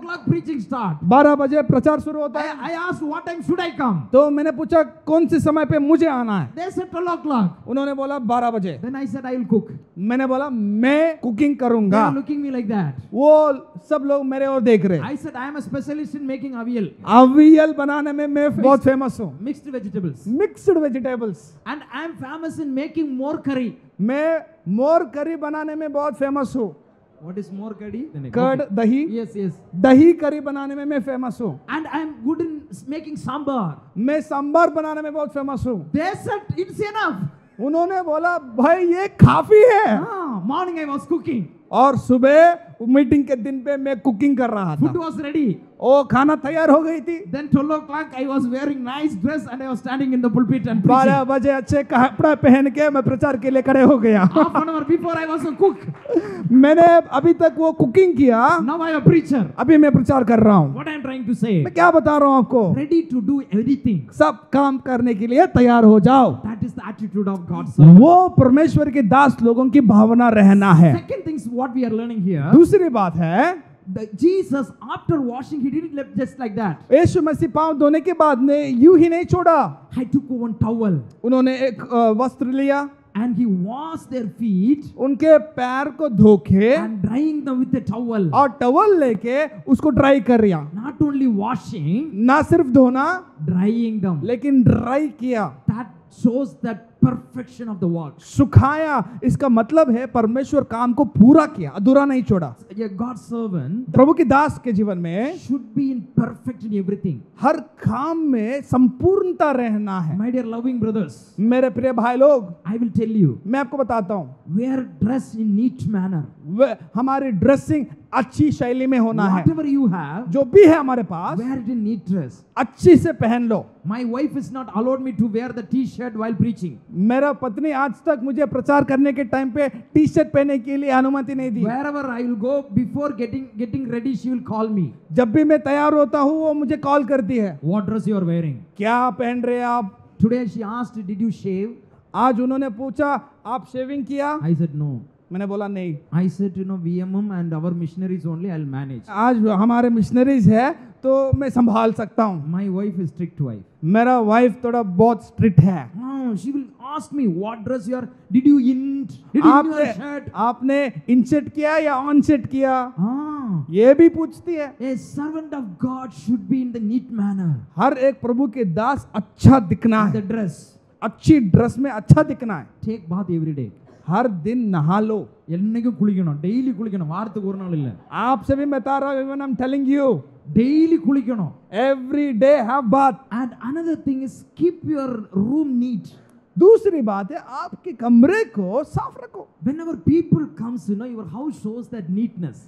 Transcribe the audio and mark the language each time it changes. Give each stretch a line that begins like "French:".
English: o'clock preaching start.
Hindi: 12 बजे प्रचार शुरू होता है।
English: I asked, what time should I come?
Hindi: तो मैंने पूछा कौन से समय पे मुझे आना है।
English: They said 12 o'clock.
Hindi: उन्होंने बोला 12 बजे।
English: Then I said, I will cook.
Hindi: मैंने बोला मैं कुकिंग
English: They
Hindi: करूंगा।
English: were looking me like that.
Hindi: वो सब लोग मेरे और देख रहे।
English: I said, I am a specialist in making avial.
Hindi: Aviyal बनाने में मैं बहुत फेमस हूँ,
English: Mixed vegetables. Mixed vegetables. And I am famous in making more curry.
Hindi: मैं मोर करी बनाने में बहुत फेमस हूँ।
English: What is more curdy?
Hindi: Curd दही,
English: Yes, yes.
Hindi: दही करी बनाने में मैं फेमस हूँ।
English: And I am good in making sambar.
Hindi: मैं सांबर बनाने में बहुत फेमस हूँ।
English: They said it's enough.
Hindi: उन्होंने बोला भाई ये काफी है।
English: Morning I was cooking.
Hindi: और सुबह मीटिंग के दिन पे मैं कुकिंग कर रहा
English: Food
Hindi: था,
English: was ready.
Hindi: ओ खाना तैयार हो गई थी।
English: Then 12 o'clock I was wearing nice dress and I was standing in the pulpit and 12 preaching.
Hindi: बजे अच्छे कपड़ा पहन के मैं प्रचार के लिए खड़े हो गया।
English: Half an hour before I was a cook.
Hindi: मैंने अभी तक वो कुकिंग किया,
English: Now I am a preacher.
Hindi: अभी मैं प्रचार कर रहा हूँ।
English: What I am trying to say?
Hindi: मैं क्या बता रहा हूँ आपको,
English: Ready to do everything.
Hindi: सब काम करने के लिए तैयार हो जाओ।
English: That is the attitude of God's servant.
Hindi: वो परमेश्वर के दास लोगों की भावना रहना है।
English: Second thing is what we are learning here.
Hindi: दूसरी बात है,
English: Jesus after washing he didn't leave just like that.
Hindi: यीशु मसीह पांव धोने के बाद ने यूं ही नहीं छोड़ा,
English: I took one towel
Hindi: उन्होंने एक वस्त्र लिया,
English: and he washed their feet
Hindi: उनके पैर को धोके
English: and drying them with a towel.
Hindi: और टवल लेके उसको ड्राई कर दिया।
English: Not only washing,
Hindi: ना सिर्फ धोना
English: drying them.
Hindi: लेकिन ड्राई किया,
English: That shows that perfection of the work.
Hindi: सुखाया। इसका मतलब है परमेश्वर काम को पूरा किया, अधूरा नहीं छोड़ा।
English: A God's servant
Hindi: प्रभु की दास के जीवन में
English: should be in perfect in everything.
Hindi: हर काम में संपूर्णता रहना है।
English: My dear loving brothers,
Hindi: मेरे प्रिय भाई लोग,
English: I will tell you,
Hindi: मैं आपको बताता हूँ,
English: wear dress in neat manner.
Hindi: हमारी ड्रेसिंग अच्छी शैली में होना है।
English: Whatever you have,
Hindi: जो भी है हमारे पास
English: wear it in neat dress.
Hindi: अच्छी से पहन लो।
English: My wife is not allowed me to wear the t-shirt while preaching.
Hindi: मेरा पत्नी आज तक मुझे प्रचार करने के टाइम पे टी शर्ट पहनने के लिए अनुमति नहीं दी।
English: Wherever I will go, before getting ready, she will call me.
Hindi: जब भी मैं तैयार होता हूँ वो मुझे कॉल करती है,
English: What dress you are wearing?
Hindi: क्या पहन रहे हैं आप?
English: Today she asked, did you shave?
Hindi: आज उन्होंने पूछा आप शेविंग किया?
English: I said no.
Hindi: मैंने बोला नहीं।
English: I said, VMM and our missionaries only, I'll manage.
Hindi: आज हमारे मिशनरीज है तो मैं संभाल सकता हूँ।
English: My wife is strict wife.
Hindi: मेरा वाइफ थोड़ा बहुत स्ट्रिक्ट है।
English: Oh, she will ask me, what dress you are, did you int? Did you in your shirt?
Hindi: आपने इनसेट किया या ऑन सेट किया? Ah, ये भी पूछती है।
English: a servant of God should be in the neat manner.
Hindi: हर एक प्रभु के दास अच्छा दिखना
English: The
Hindi: है,
English: dress.
Hindi: अच्छी ड्रेस में अच्छा दिखना है।
English: Take bath every day.
Hindi: हर दिन नहा लो।
Tamil: என்னைக்கும் குளிக்கணும், டெய்லி குளிக்கணும், வாரத்துக்கு ஒரு நாள் இல்ல,
Hindi: आपसे भी बता रहा हूँ,
English: even I'm telling you,
Tamil: daily குளிக்கணும்.
English: every day have bath। And another thing is keep your room neat.
Hindi: दूसरी बात है आपके कमरे को साफ रखो।
English: Whenever people comes, your house shows that neatness.